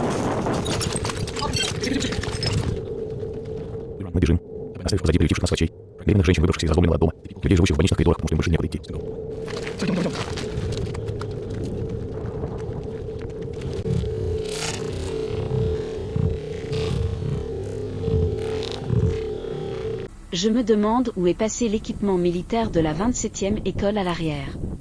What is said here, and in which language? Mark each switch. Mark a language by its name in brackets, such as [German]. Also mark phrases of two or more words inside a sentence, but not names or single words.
[Russian] Мы бежим, оставив позади прилетевших нас врачей. Беременных женщин, выбравшихся из разломленного дома, людей, живущих в больничных коридорах, потому что им больше некуда идти. [French] Je me demande où est passé l'équipement militaire de la 27e école à l'arrière.